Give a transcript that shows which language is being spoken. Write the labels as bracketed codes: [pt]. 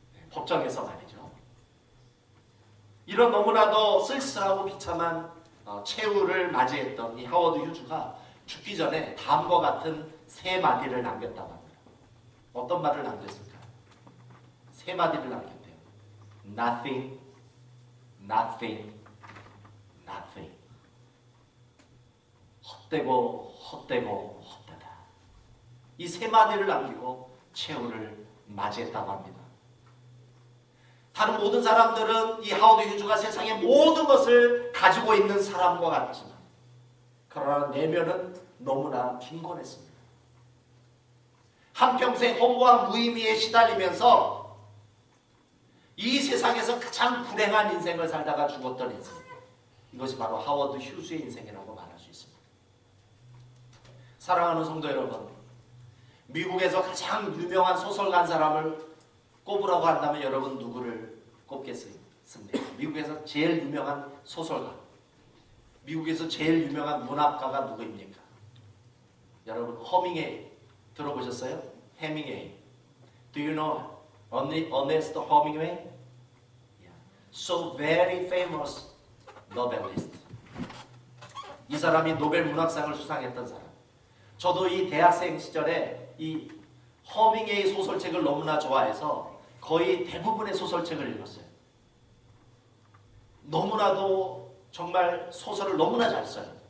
[ko] 법정에서 말이죠. 이런 너무나도 쓸쓸하고 비참한 최후를 맞이했던 이 하워드 휴즈가 죽기 전에 다음과 같은 세 마디를 남겼다고 합니다. 어떤 말을 남겼을까? 세 마디를 남겼대요. [en] Nothing, nothing, nothing. [ko] 헛되고 헛되고 헛되다. 이 세 마디를 남기고 최후를 맞이했다고 합니다. 다른 모든 사람들은 이 하워드 휴즈가 세상의 모든 것을 가지고 있는 사람과 같지만 그러나 내면은 너무나 빈곤했습니다. 한평생 허무한 무의미에 시달리면서 이 세상에서 가장 불행한 인생을 살다가 죽었던 인생. 이것이 바로 하워드 휴즈의 인생이라고 말할 수 있습니다. 사랑하는 성도 여러분, 미국에서 가장 유명한 소설가 한 사람을 꼽으라고 한다면 여러분 누구를 꼽겠습니까? 미국에서 제일 유명한 소설가, 미국에서 제일 유명한 문학가가 누구입니까? 여러분 허밍웨이 들어보셨어요? 해밍웨이. [en] Do you know Ernest Hemingway? Yeah. So very famous novelist. [ko] 이 사람이 노벨 문학상을 수상했던 사람. 저도 이 대학생 시절에 이 허밍웨이 소설책을 너무나 좋아해서 거의 대부분의 소설책을 읽었어요. 너무나도 정말 소설을 너무나 잘 써요.